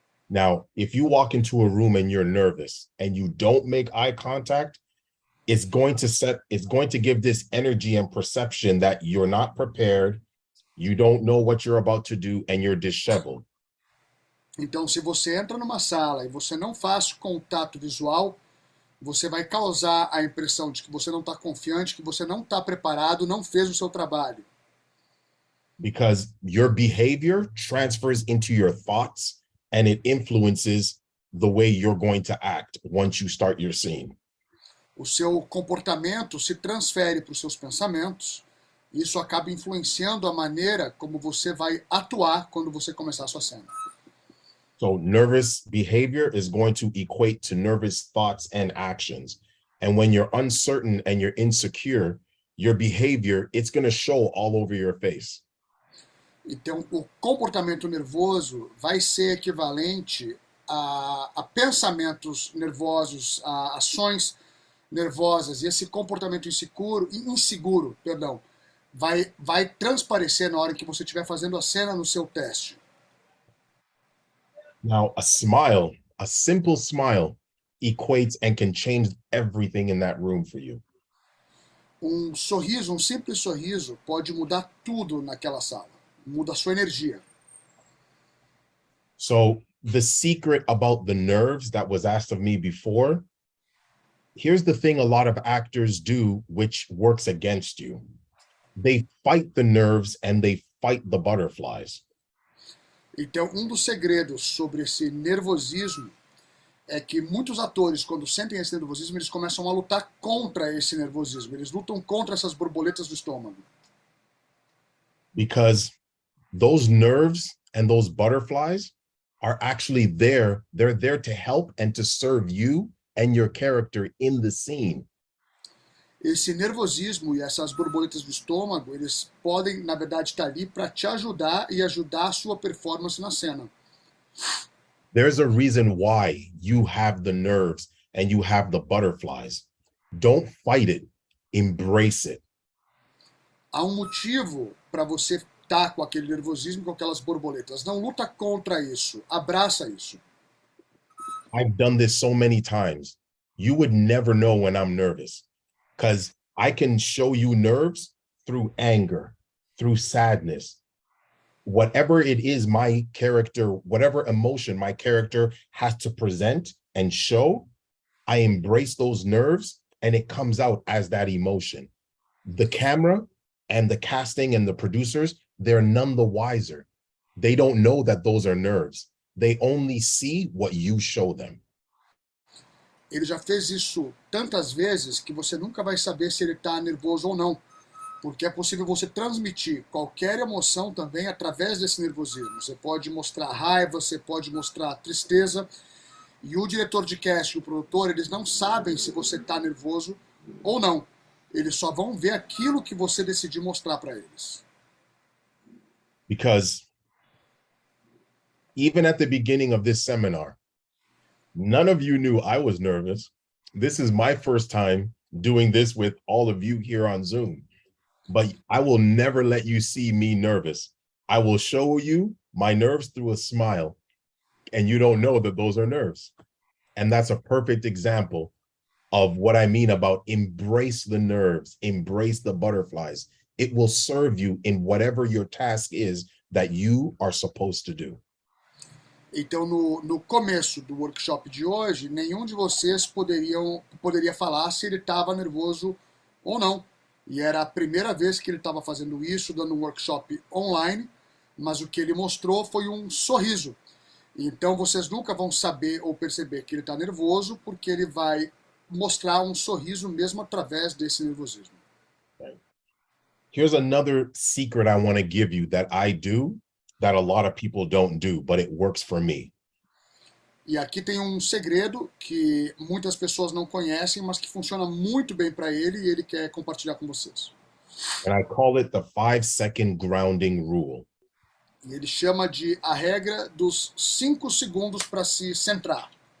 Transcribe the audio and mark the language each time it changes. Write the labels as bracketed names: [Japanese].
[English] Now, if you walk into a room and you're nervous and you don't make eye contact, it's going to give this energy and perception that you're not prepared, you don't know what you're about to do, and you're disheveled. [Portuguese] Então, se você entra numa sala e você não faz contato visual, você vai causar a impressão de que você não está confiante, que você não está preparado, não fez o seu trabalho. [English] Because your behavior transfers into your thoughts and it influences the way you're going to act once you start your scene. [Portuguese] O seu comportamento se transfere para os seus pensamentos, e isso acaba influenciando a maneira como você vai atuar quando você começar a sua cena. [English] So nervous behavior is going to equate to nervous thoughts and actions. And when you're uncertain and you're insecure, your behavior, it's going to show all over your face. [Portuguese] Então, o comportamento nervoso vai ser equivalente a pensamentos nervosos, a ações nervosas. E esse comportamento inseguro, vai transparecer na hora que você estiver fazendo a cena no seu teste. [English] Now, a simple smile equates and can change everything in that room for you. [Portuguese] Um simples sorriso pode mudar tudo naquela sala. Muda a sua energia. [English] So the secret about the nerves that was asked of me before, here's the thing a lot of actors do, which works against you. They fight the nerves and they fight the butterflies. [Portuguese] Então, dos segredos sobre esse nervosismo é que muitos atores, quando sentem esse nervosismo, eles começam a lutar contra esse nervosismo. Eles lutam contra essas borboletas do estômago. [English] Because those nerves and those butterflies are actually there. They're there to help and to serve you and your character in the scene. [Portuguese] Esse nervosismo e essas borboletas do estômago, eles podem, na verdade, estar ali para te ajudar e ajudar a sua performance na cena. [English] There's a reason why you have the nerves and you have the butterflies. Don't fight it, embrace it. [Portuguese] Há um motivo para você estar com aquele nervosismo, com aquelas borboletas. Não luta contra isso, abraça isso. [English] I've done this so many times. You would never know when I'm nervous because I can show you nerves through anger, through sadness. Whatever it is my character, whatever emotion my character has to present and show, I embrace those nerves and it comes out as that emotion. The camera and the casting and the producers, they're none the wiser. They don't know that those are nerves. They only see what you show them. [Portuguese] Ele já fez isso tantas vezes que você nunca vai saber se ele está nervoso ou não, porque é possível você transmitir qualquer emoção também através desse nervosismo. Você pode mostrar raiva, você pode mostrar tristeza, e o diretor de casting, o produtor, eles não sabem se você está nervoso ou não. Eles só vão ver aquilo que você decidir mostrar para eles. [English] Because even at the beginning of this seminar, none of you knew I was nervous. This is my first time doing this with all of you here on Zoom. But I will never let you see me nervous. I will show you my nerves through a smile, and you don't know that those are nerves. And that's a perfect example of what I mean about embrace the nerves, embrace the butterflies. It will serve you in whatever your task is that you are supposed to do. [Portuguese] Então, no começo do workshop de hoje, nenhum de vocês poderia falar se ele estava nervoso ou não. E era a primeira vez que ele estava fazendo isso, dando um workshop online, mas o que ele mostrou foi um sorriso. Então, vocês nunca vão saber ou perceber que ele está nervoso, porque ele vai mostrar um sorriso mesmo através desse nervosismo. [English] Here's another secret I want to give you that I do that a lot of people don't do, but it works for me. [Portuguese] E aqui tem um segredo que muitas pessoas não conhecem, mas que funciona muito bem para ele e ele quer compartilhar com vocês. [English] And I call it the 5-second grounding rule. [Portuguese] E ele chama de a regra dos 5 segundos para se centrar.